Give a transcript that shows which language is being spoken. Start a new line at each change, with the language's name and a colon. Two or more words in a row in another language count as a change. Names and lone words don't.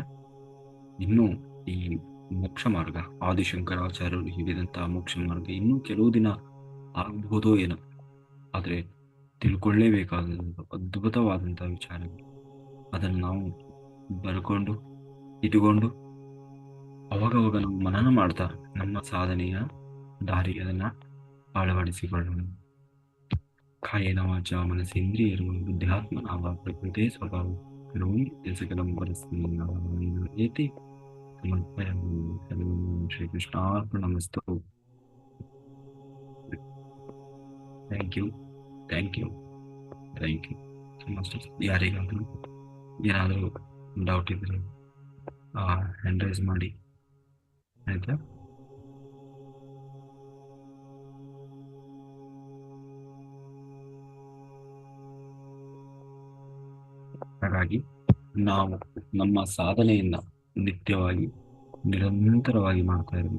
Kannada: ಇನ್ನು ಈ ಮೋಕ್ಷ ಮಾರ್ಗ, ಆದಿಶಂಕರಾಚಾರ್ಯರು ಹೇಳಿದಂತಹ ಮೋಕ್ಷ ಮಾರ್ಗ ಇನ್ನೂ ಕೆಲವು ದಿನ ಆಗಬಹುದೋ ಏನೋ. ಆದ್ರೆ ತಿಳ್ಕೊಳ್ಳೇಬೇಕಾದ ಅದ್ಭುತವಾದಂತಹ ವಿಚಾರ. ಅದನ್ನು ನಾವು ಬರ್ಕೊಂಡು ಇಟ್ಟುಕೊಂಡು ಅವಾಗವಾಗ ನಾವು ಮನನ ಮಾಡ್ತಾ ನಮ್ಮ ಸಾಧನೆಯ ದಾರಿಗೆ ಅದನ್ನ ಅಳವಡಿಸಿಕೊಳ್ಳೋಣ.
Sanskrit: ಕಾಯೇನ ವಾಚಾ ಮನಸೇಂದ್ರಿಯರು ಬುದ್ಧಾತ್ಮನಾವ ಪ್ರಕೃತಿ ಸ್ವಭಾವ ಕರೋಮಿ ಯತ್ಸಕಲಂ ಪರಸ್ಮೈ ನಾರಾಯಣೇತಿ ಸಮರ್ಪಯಾಮಿ.
English: ಶ್ರೀಕೃಷ್ಣಾರ್ಪಣಮಸ್ತು. thank you, thank you, thank you.
Kannada: ಯಾರಿಗಾದ್ರೂ ಏನಾದರೂ ಡೌಟ್ ಇದ್ರೆ
English: hand raise
Kannada: ಮಾಡಿ, ಆಯ್ತಾ? ಹಾಗಾಗಿ ನಾವು ನಮ್ಮ ಸಾಧನೆಯನ್ನ ನಿತ್ಯವಾಗಿ ನಿರಂತರವಾಗಿ ಮಾಡ್ತಾ ಇರಬೇಕು.